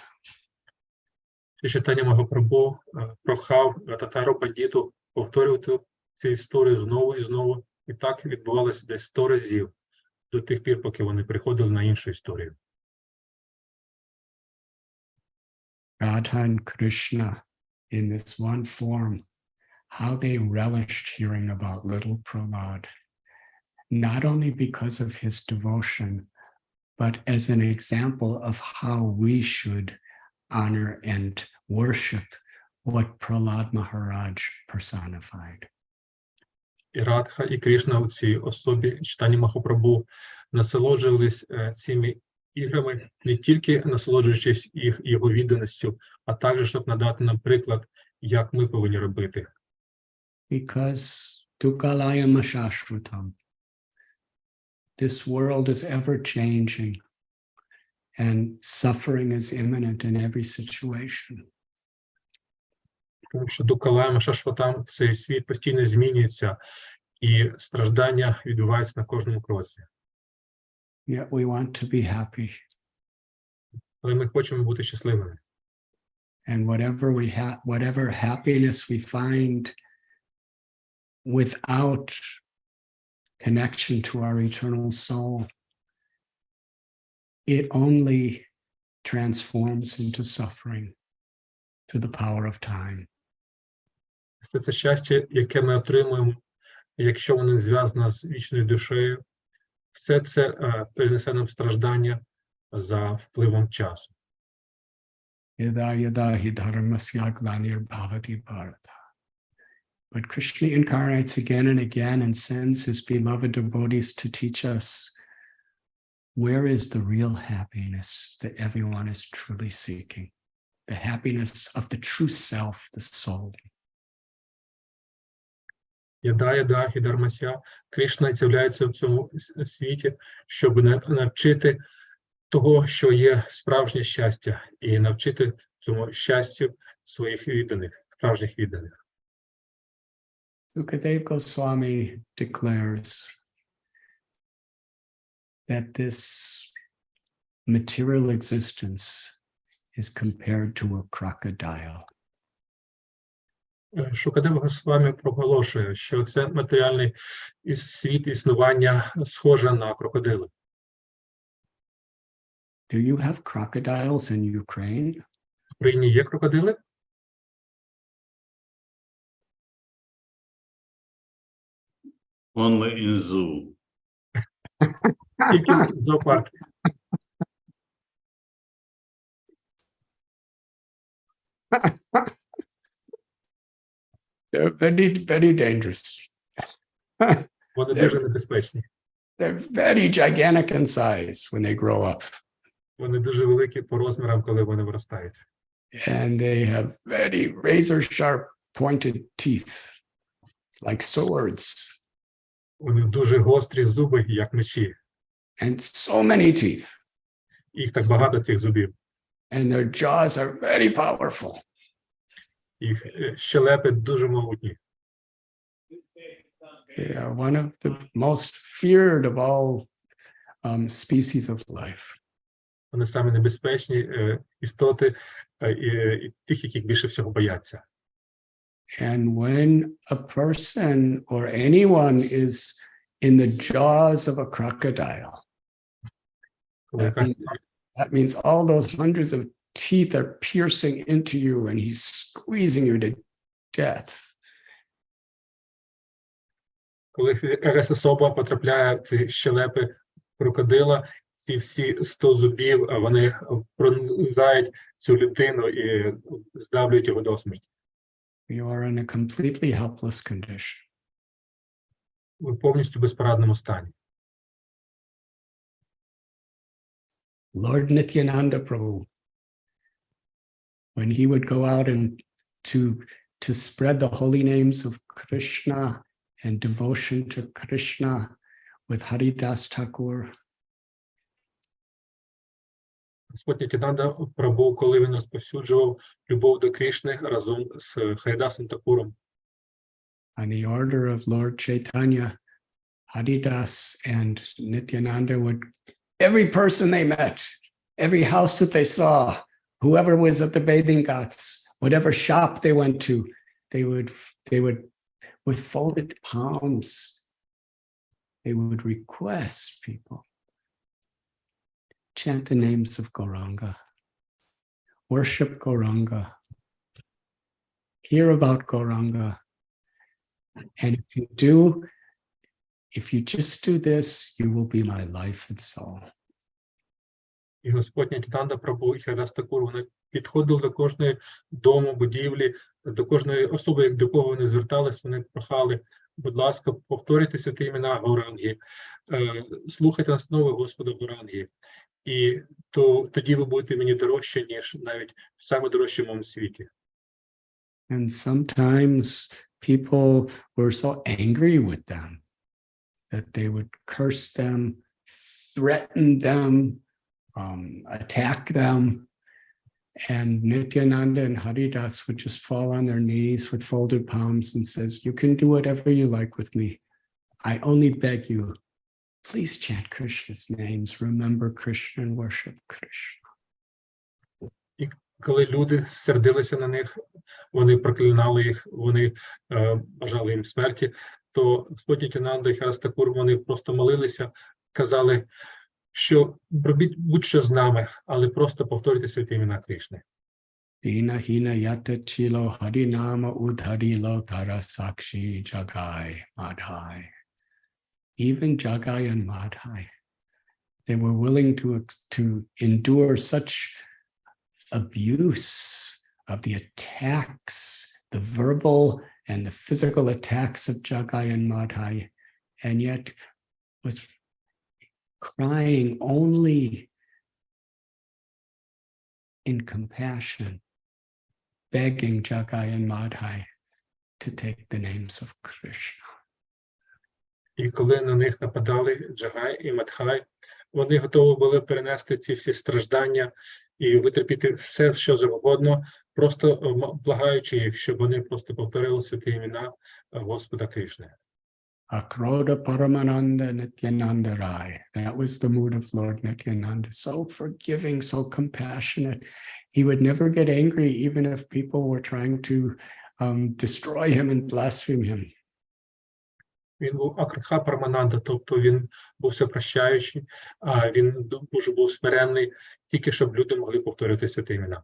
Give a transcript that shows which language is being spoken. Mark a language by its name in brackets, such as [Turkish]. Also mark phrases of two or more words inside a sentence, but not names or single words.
[Ukrainian] Читання Махапрабху прохав Гададхару Пандіту повторювати цю історію знову і знову І так відбувалося десь 100 разів, до тих пір, поки вони приходили на іншу історію. [English] Radha and Krishna in this one form, how they relished hearing about little Prahlad, not only because of his devotion, but as an example of how we should honor and worship what Prahlad Maharaj personified. [Ukrainian] І Радха, і Крішна у цій особі читання Махапрабху насолоджувались цими іграми, не тільки насолоджуючись його відданістю, а також, щоб надати нам приклад, як ми повинні робити. [Sanskrit] Because दुःखालयम् अशाश्वतम्, [English] this world is ever changing and suffering is imminent in every situation. [Ukrainian] Тому що [Sanskrit] दुःखालयम् अशाश्वतम्, [Ukrainian] цей світ постійно змінюється, і страждання відбуваються на кожному кроці. [English] Yet we want to be happy. [Ukrainian] Але ми хочемо бути щасливими. [English] And whatever happiness we find without connection to our eternal soul, it only transforms into suffering through the power of time. [Ukrainian] Все це щастя, яке ми отримуємо, якщо воно не зв'язано з вічною душею, все це перенесе нам страждання за впливом часу. [English] But Krishna incarnates again and again and sends his beloved devotees to teach us where is the real happiness that everyone is truly seeking, the happiness of the true self, the soul. [Sanskrit] यदा हि धर्मस्य, [Ukrainian] Кришна з'являється в цьому світі, щоб навчити того, що є справжнє щастя, і навчити цьому щастю своїх відданих, справжніх відданих. [English] Sukadeva Goswami declares that this material existence is compared to a crocodile. [Ukrainian] Шукадева Госвамі проголошує, що це матеріальний світ існування схоже на крокодила. [English] Do you have crocodiles in Ukraine? [Ukrainian] В Україні є крокодили? [English] Only in zoo. [Ukrainian] Тільки в зоопарку. [English] They're very, very dangerous. [Ukrainian] Вони дуже небезпечні. [English] They're very gigantic in size when they grow up. [Ukrainian] Вони дуже великі по розмірам, коли вони виростають. [English] And they have very razor-sharp pointed teeth, like swords. [Ukrainian] У них дуже гострі зуби, як мечі. [English] And so many teeth. [Ukrainian] Їх так багато, цих зубів. [English] And their jaws are very powerful. [Ukrainian] Їх щелепи дуже могутні. [English] They are one of the most feared of all species of life. [Ukrainian] Вони самі небезпечні істоти, тих, яких більше всього бояться. [English] And when a person or anyone is in the jaws of a crocodile, that means all those hundreds of teeth are piercing into you and he's squeezing you to death. [Ukrainian] Коли якась особа потрапляє в ці щелепи крокодила, ці всі 100 зубів, вони пронизають цю людину і здавлюють його до смерті. [English] You are in a completely helpless condition. [Ukrainian] Ви повністю в безпорадному стані. [English] Lord Nityananda Prabhu, when he would go out and to spread the holy names of Krishna and devotion to Krishna with Haridas Thakur, [Ukrainian] Господь Нітянанда Прабху, коли він розповсюджував любов до Кришни разом з Харідасом Такуром. [English] on the order of Lord Chaitanya, Haridas and Nityananda would, every person they met, every house that they saw, whoever was at the bathing ghats, whatever shop they went to, they would with folded palms they would request people chant the names of Gauranga, worship Gauranga, hear about Gauranga. And if you just do this, you will be my life and soul. [Ukrainian] І Господь Нітянанда Прабху і Харас Такур, вони підходили до кожної дому, будівлі, до кожної особи, до кого вони звертались, вони прохали, будь ласка, повторюйте святі імена Гауранги, слухайте настанови Господа Гауранги, і тоді ви будете мені дорожче, ніж навіть в саме дорожчому світі. [English] And sometimes people were so angry with them that they would curse them, threaten them, attack them. And Nityananda and Haridas would just fall on their knees with folded palms and says, you can do whatever you like with me. I only beg you, please chant Krishna's names, remember Krishna and worship Krishna. [Ukrainian] І коли люди сердилися на них, вони проклинали їх, вони бажали їм смерті, то Господь Нітянанда і Харас Такур, вони просто молилися, казали, що робіть будь-що з нами, але просто повторюйте святі імена Кришни. [Bangla] দীন হীন যত ছিল হরিনাম উদ্ধারিল তারসাক্ষী জগাই মাধাই. [English] Even Jagai and Madhai, they were willing to endure such abuse of the attacks, the verbal and the physical attacks of Jagai and Madhai, and yet was crying only in compassion, begging Jagai and Madhai to take the names of Krishna. [Ukrainian] І коли на них нападали Джагай і Мадхай, вони готові були перенести ці всі страждання і витерпіти все, що завгодно, просто благаючи їх, щоб вони просто повторили святі імена Господа Кришни. [Bangla] অক্রোধ পরমানন্দ নিত্যানন্দ রায়. [English] That was the mood of Lord Nityananda. So forgiving, so compassionate. He would never get angry, even if people were trying to destroy him and blaspheme him. [Ukrainian] Він був [Bangla] অক্রোধ পরমানন্দ, [Ukrainian] тобто він був всепрощаючий, а він дуже був смиренний, тільки щоб люди могли повторювати святі імена.